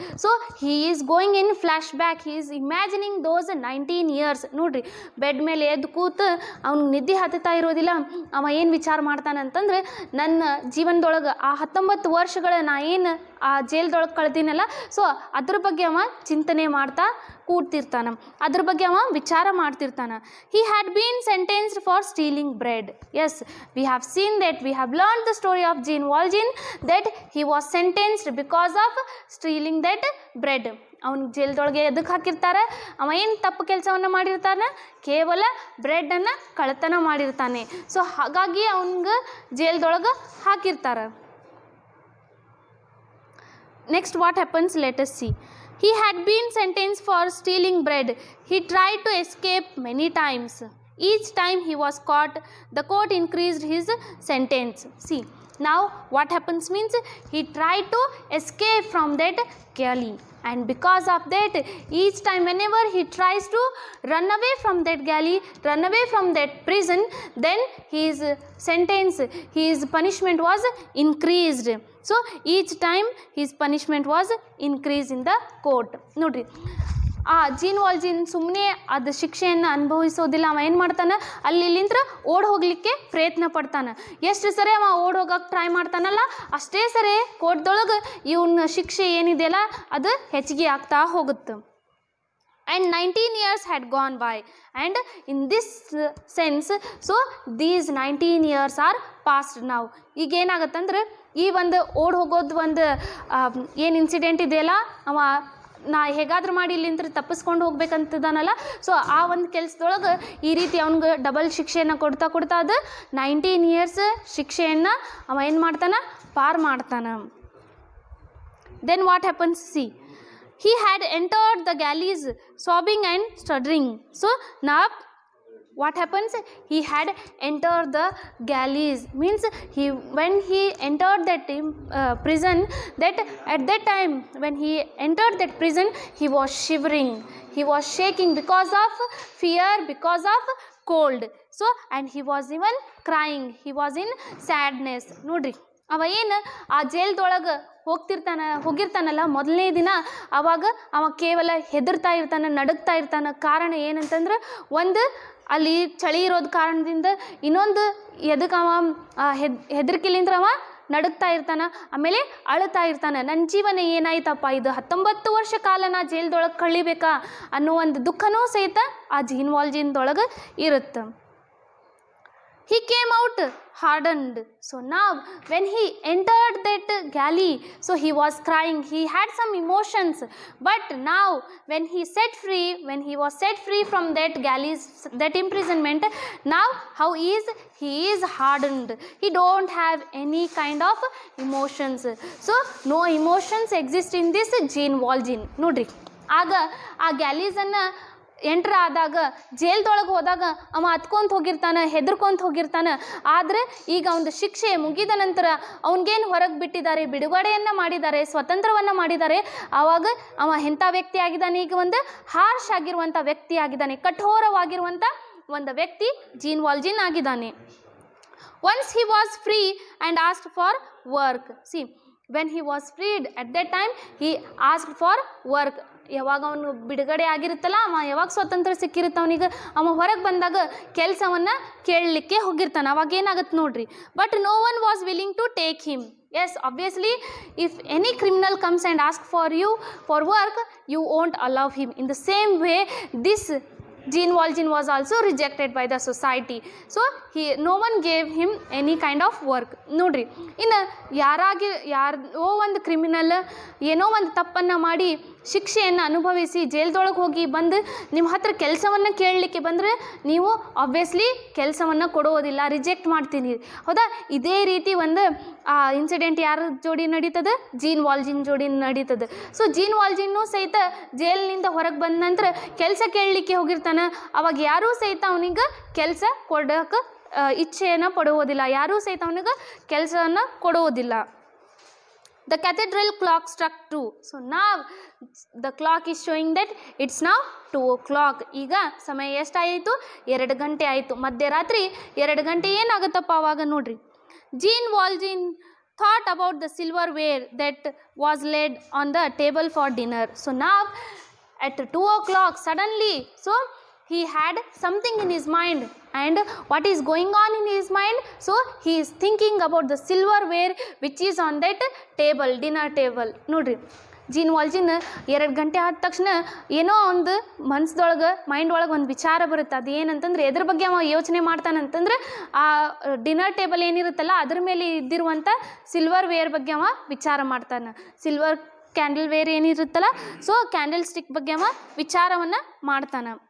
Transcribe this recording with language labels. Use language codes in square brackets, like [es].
[en] So he is going in flashback, he is imagining those 19 years. [kn] ನೋಡ್ರಿ bed ಮೇಲೆ ಎದ್ದು ಕೂತು ಅವ್ನಿಗೆ ನಿದ್ದೆ ಹತ್ತುತ್ತಾ ಇರೋದಿಲ್ಲ. ಅವ ಏನು ವಿಚಾರ ಮಾಡ್ತಾನೆ ಅಂತಂದ್ರೆ, ನನ್ನ ಜೀವನದೊಳಗೆ ಆ 19 ವರ್ಷಗಳ ನಾ ಏನು ಆ ಜೈಲ್ದೊಳಗೆ ಕಳೆದಿನಲ್ಲ, ಸೊ ಅದ್ರ ಬಗ್ಗೆ ಅವ ಚಿಂತನೆ ಮಾಡ್ತಾ ಕೂಡ್ತಿರ್ತಾನೆ, ಅದ್ರ ಬಗ್ಗೆ ಅವ ವಿಚಾರ ಮಾಡ್ತಿರ್ತಾನೆ. [en] he had been sentenced for stealing bread. Yes, we have seen that, we have learned the story of Jean Valjean that he was sentenced because of stealing that bread. [kn] ಅವನಿಗೆ ಜೈಲ್ದೊಳಗೆ ಎದಕ್ಕೆ ಹಾಕಿರ್ತಾರೆ? ಅವ ಏನು ತಪ್ಪು ಕೆಲಸವನ್ನು ಮಾಡಿರ್ತಾನೆ? ಕೇವಲ ಬ್ರೆಡ್ಡನ್ನು ಕಳ್ಳತನ ಮಾಡಿರ್ತಾನೆ. ಸೊ ಹಾಗಾಗಿ ಅವನಿಗೆ ಜೈಲ್ದೊಳಗೆ ಹಾಕಿರ್ತಾರೆ. [en] Next what happens, let us see. He had been sentenced for stealing bread. He tried to escape many times. Each time he was caught, the court increased his sentence. See, now what happens means he tried to escape from that galley, and because of that, each time whenever he tries to run away from that galley, run away from that prison, then his sentence, his punishment was increased. So each time his punishment was increased in the court. [kn] ನೋಡ್ರಿ ಆ gene ವಾಲ್ಜಿನ್ ಸುಮ್ಮನೆ ಅದು ಶಿಕ್ಷೆಯನ್ನು ಅನುಭವಿಸೋದಿಲ್ಲ. ಅವ ಏನು ಮಾಡ್ತಾನೆ, ಅಲ್ಲಿಂದ ಓಡ್ ಹೋಗಲಿಕ್ಕೆ ಪ್ರಯತ್ನ ಪಡ್ತಾನೆ. ಎಷ್ಟು ಸರಿ ಅವ ಓಡ್ ಹೋಗಕ್ಕೆ ಟ್ರೈ ಮಾಡ್ತಾನಲ್ಲ, ಅಷ್ಟೇ ಸರಿ ಕೋರ್ಟ್ದೊಳಗೆ ಇವನ ಶಿಕ್ಷೆ ಏನಿದೆಯಲ್ಲ ಅದು ಹೆಚ್ಚಿಗೆ ಆಗ್ತಾ ಹೋಗುತ್ತೆ. [en] And 19 years had gone by, and in this sense, so these 19 years are past now. [kn] ಈಗ ಏನಾಗತ್ತಂದ್ರೆ ಈ ಒಂದು ಓಡ್ ಹೋಗೋದು ಒಂದು ಏನು ಇನ್ಸಿಡೆಂಟ್ ಇದೆಯಲ್ಲ, ಅವ ನಾ ಹೇಗಾದ್ರೂ ಮಾಡಿ ಇಲ್ಲಿಂದ ತಪ್ಪಿಸ್ಕೊಂಡು ಹೋಗ್ಬೇಕಂತದಾನಲ್ಲ, ಸೊ ಆ ಒಂದು ಕೆಲಸದೊಳಗೆ ಈ ರೀತಿ ಅವ್ನಿಗೆ ಡಬಲ್ ಶಿಕ್ಷೆಯನ್ನು ಕೊಡ್ತಾ ಅದು [en] 19 years [kn] ಶಿಕ್ಷೆಯನ್ನು ಅವ ಏನು ಮಾಡ್ತಾನೆ, ಪಾರ್ ಮಾಡ್ತಾನೆ. [en] Then what happens, see, he had entered the galleys sobbing and stuttering. So now what happens, he had entered the galleys means when he entered that prison, that at that time when he entered that prison, he was shivering, he was shaking because of fear, because of cold. So and he was even crying, he was in sadness. [kn] ನೋಡ್ರಿ ಅವ ಏನು ಆ ಜೈಲ್ದೊಳಗೆ ಹೋಗಿರ್ತಾನಲ್ಲ ಮೊದಲನೇ ದಿನ, ಅವಾಗ ಅವ ಕೇವಲ ಹೆದರ್ತಾ ಇರ್ತಾನೆ, ನಡುಗ್ತಾ ಇರ್ತಾನೆ. ಕಾರಣ ಏನಂತಂದ್ರೆ, ಒಂದು ಅಲ್ಲಿ ಚಳಿ ಇರೋದು ಕಾರಣದಿಂದ, ಇನ್ನೊಂದು ಎದಕ್ಕೆ ಅವ ಹೆದರಿಕೆಲಿಂದ ಅವ ನಡುಗ್ತಾ ಇರ್ತಾನೆ, ಆಮೇಲೆ ಅಳ್ತಾ ಇರ್ತಾನೆ. ನನ್ನ ಜೀವನ ಏನಾಯ್ತಪ್ಪ, ಇದು 19 ವರ್ಷ ಕಾಲ ನಾ ಜೈಲ್ದೊಳಗೆ ಕಳಿಬೇಕಾ ಅನ್ನೋ ಒಂದು ದುಃಖನೂ ಸಹಿತ ಆ ಜೀನ್ ವಾಲ್ಜಿನ್ದೊಳಗೆ ಇರುತ್ತೆ. [en] He came out hardened. So now when he entered that galley, so he was crying, he had some emotions. But now when he was set free from that galleys, that imprisonment, now how he is hardened. He don't have any kind of emotions. So no emotions exist in this Jean Valjean. [kn] ನೋಡ್ರಿ ಆಗ ಆ ಗ್ಯಾಲೀಸನ್ನು entry ಆದಾಗ, ಜೈಲ್ದೊಳಗೆ ಹೋದಾಗ ಅವ ಹತ್ಕೊಂತ ಹೋಗಿರ್ತಾನೆ, ಹೆದರ್ಕೊಂತ ಹೋಗಿರ್ತಾನೆ. ಆದರೆ ಈಗ ಒಂದು ಶಿಕ್ಷೆ ಮುಗಿದ ನಂತರ ಅವನಿಗೇನು ಹೊರಗೆ ಬಿಟ್ಟಿದ್ದಾರೆ, ಬಿಡುಗಡೆಯನ್ನು ಮಾಡಿದ್ದಾರೆ, ಸ್ವತಂತ್ರವನ್ನು ಮಾಡಿದ್ದಾರೆ. ಆವಾಗ ಅವ ಎಂಥ ವ್ಯಕ್ತಿ ಆಗಿದ್ದಾನೆ, ಈಗ ಒಂದು ಹಾರ್ಷ್ ಆಗಿರುವಂಥ ವ್ಯಕ್ತಿ ಆಗಿದ್ದಾನೆ, ಕಠೋರವಾಗಿರುವಂಥ ಒಂದು ವ್ಯಕ್ತಿ ಜೀನ್ ವಾಲ್ಜಿನ್ ಆಗಿದ್ದಾನೆ. [en] Once he was free and asked for work. See, when he was freed, at that time he asked for work. [kn] ಯಾವಾಗ ಅವನು ಬಿಡುಗಡೆ ಆಗಿರುತ್ತಲ್ಲ, ಅವ ಯಾವಾಗ ಸ್ವಾತಂತ್ರ್ಯ ಸಿಕ್ಕಿರುತ್ತೆ ಅವನಿಗೆ, ಅವ ಹೊರಗೆ ಬಂದಾಗ ಕೆಲಸವನ್ನು ಕೇಳಲಿಕ್ಕೆ ಹೋಗಿರ್ತಾನೆ. ಅವಾಗ ಏನಾಗುತ್ತೆ ನೋಡ್ರಿ, [en] But no one was willing to take him. Yes, obviously, if any criminal comes and asks for you for work, you won't allow him. In the same way, this Jean Valjean was also rejected by the society. So, no one gave him any kind of work. [kn] ನೋಡ್ರಿ, ಇನ್ನು ಯಾರೋ ಒಂದು criminal ಏನೋ ಒಂದು ತಪ್ಪನ್ನು ಮಾಡಿ ಶಿಕ್ಷೆಯನ್ನು ಅನುಭವಿಸಿ ಜೈಲ್ದೊಳಗೆ ಹೋಗಿ ಬಂದು ನಿಮ್ಮ ಹತ್ರ ಕೆಲಸವನ್ನು ಕೇಳಲಿಕ್ಕೆ ಬಂದರೆ ನೀವು ಆಬ್ವಿಯಸ್ಲಿ ಕೆಲಸವನ್ನು ಕೊಡೋದಿಲ್ಲ, ರಿಜೆಕ್ಟ್ ಮಾಡ್ತೀನಿ, ಹೌದಾ? ಇದೇ ರೀತಿ ಒಂದು ಇನ್ಸಿಡೆಂಟ್ ಯಾರ ಜೋಡಿ ನಡೀತದೆ? ಜೀನ್ ವಾಲ್ಜಿನ್ ಜೋಡಿ ನಡೀತದೆ. ಸೊ ಜೀನ್ ವಾಲ್ಜಿನ್ನು ಸಹಿತ ಜೈಲಿನಿಂದ ಹೊರಗೆ ಬಂದ ನಂತರ ಕೆಲಸ ಕೇಳಲಿಕ್ಕೆ ಹೋಗಿರ್ತಾನೆ. ಅವಾಗ ಯಾರೂ ಸಹಿತ ಅವನಿಗೆ ಕೆಲಸ ಕೊಡೋಕೆ ಇಚ್ಛೆಯನ್ನು ಪಡುವುದಿಲ್ಲ, ಯಾರೂ ಸಹಿತ ಅವನಿಗೆ ಕೆಲಸವನ್ನು ಕೊಡುವುದಿಲ್ಲ. [en] The cathedral clock struck 2. So now the clock is showing that it's now 2 o'clock. [kn] ಈಗ ಸಮಯ ಎಷ್ಟಾಯಿತು? 2 ಗಂಟೆ ಆಯಿತು. ಮಧ್ಯರಾತ್ರಿ 2 ಗಂಟೆ ಏನಾಗುತ್ತಪ್ಪ ಆವಾಗ ನೋಡ್ರಿ. [en] Jean Valjean thought about the silverware that was laid on the table for dinner. So now at 2 o'clock suddenly, so he had something in his mind, and what is going on in his mind? So he is thinking about the silverware which is on that table, dinner table. [kn] ನೋಡ್ರಿ, gene ವಾಲ್ಜಿನ್ 2 ಗಂಟೆ ಆದ ತಕ್ಷಣ ಏನೋ ಒಂದು ಮನಸ್ಸದೊಳಗೆ mind ಒಳಗೆ ಒಂದು ವಿಚಾರ ಬರುತ್ತೆ. ಅದು ಏನಂತಂದ್ರೆ ಎದ್ರ ಬಗ್ಗೆ ಅವ ಯೋಚನೆ ಮಾಡ್ತಾನಂತಂದ್ರೆ ಆ ಡಿನ್ನರ್ ಟೇಬಲ್ ಏನಿರುತ್ತಲ್ಲ ಅದ್ರ ಮೇಲೆ ಇದ್ದಿರುವಂಥ ಸಿಲ್ವರ್ ವೇರ್ ಬಗ್ಗೆ ಅವ ವಿಚಾರ ಮಾಡ್ತಾನೆ. Silver candle wear ಏನಿರುತ್ತಲ್ಲ, so candle stick ಬಗ್ಗೆ ಅವ ವಿಚಾರವನ್ನು ಮಾಡ್ತಾನೆ.